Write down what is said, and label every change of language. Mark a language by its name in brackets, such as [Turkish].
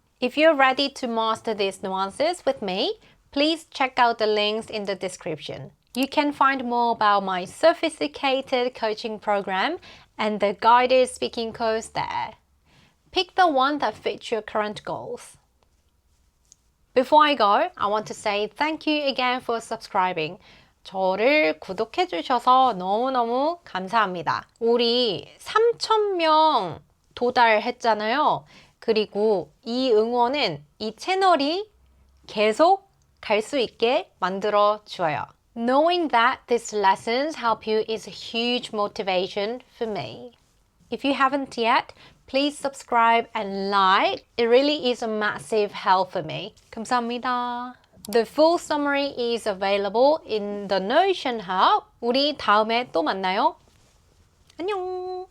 [English] If you're ready to master these nuances with me, please check out the links in the description. You can find more about my sophisticated coaching program and the guided speaking course there. Pick the one that fits your current goals. Before I go, I want to say thank you again for subscribing. [Korean] 저를 구독해주셔서 너무너무 감사합니다. 우리 3,000명 도달했잖아요. 그리고 이 응원은 이 채널이 계속 갈 수 있게 만들어줘요. [English] Knowing that these lessons help you is a huge motivation for me. If you haven't yet, please subscribe and like. It really is a massive help for me. [Korean] 감사합니다. [English] The full summary is available in the Notion Hub. [Korean] 우리 다음에 또 만나요. 안녕.